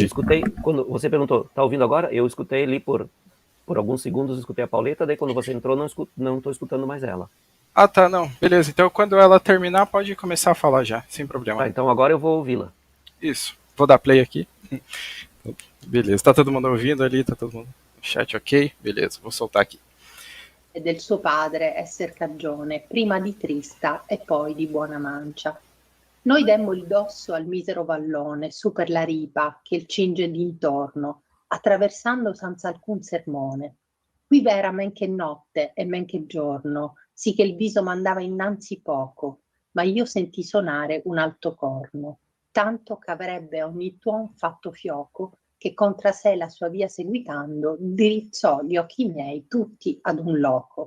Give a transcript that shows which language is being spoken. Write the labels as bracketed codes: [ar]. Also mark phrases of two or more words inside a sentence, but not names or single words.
[pt] Eu escutei, quando você perguntou, tá ouvindo agora? Eu escutei ali por alguns segundos, escutei a Pauleta, daí quando você entrou, não estou escutando mais ela. Tá, não. Beleza, então quando ela terminar, pode começar a falar já, sem problema. Tá, então agora eu vou ouvi-la. Isso. Vou dar play aqui. Beleza, tá todo mundo ouvindo ali? Tá todo mundo no chat ok? Beleza, vou soltar aqui. [it] E del suo padre esser cagione, prima di trista e poi di buona mancia. Noi demmo il dosso al misero vallone, su per la ripa che il cinge d'intorno, attraversando senza alcun sermone. Qui v'era men che notte e men che giorno, sì che il viso mandava innanzi poco, ma io sentì sonare un alto corno, tanto ch'avrebbe ogni tuon fatto fioco, che contra sé la sua via seguitando, dirizzò gli occhi miei tutti ad un loco.